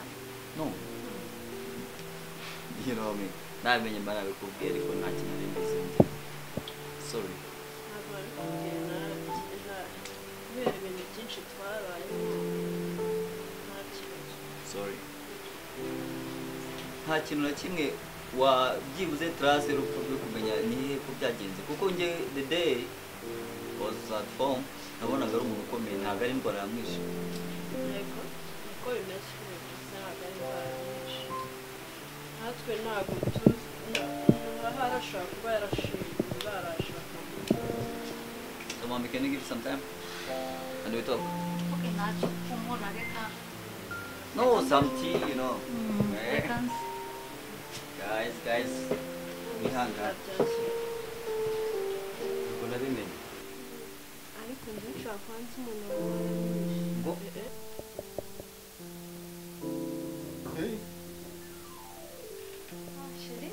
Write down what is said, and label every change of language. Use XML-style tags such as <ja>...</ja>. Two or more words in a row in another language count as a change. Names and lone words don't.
<en>No. You know me.</en> <rw>Namenye mbana bikubwiye ariko nta kintu nari mbizi.</rw> <en>Sorry.</en> <rw>ntabwo ari kubwira kubera ibintu byinshi twabayemo nta kibazo</rw> <en>Sorry.</en> <rw>Nta kintu na kimwe wabyibuze trace rupfu rwo kumenya nihe ko byagenze kuko nge</rw> <en>the day was at home</en> <rw>nabonaga ari umuntu ukomeye ntabwo ari indwara yamwishe. yego niko bimeze ntabwo ari indwara nyinshi natwe ntabwo tuzi aha arashobora kuba yarashinzwe barashaka</rw> <en>So mommy, can you give some time? And we talk.</en> <rw>okay ntacyo kumura reka</rw> <en>No, some tea, you know.</en> <rw>reka Guys, wihangane. Ubwo nabimenye. ariko njye nshaka kwanza umuntu wawe Ngo</rw> <en>Hey.</en> <rw>sheri</rw>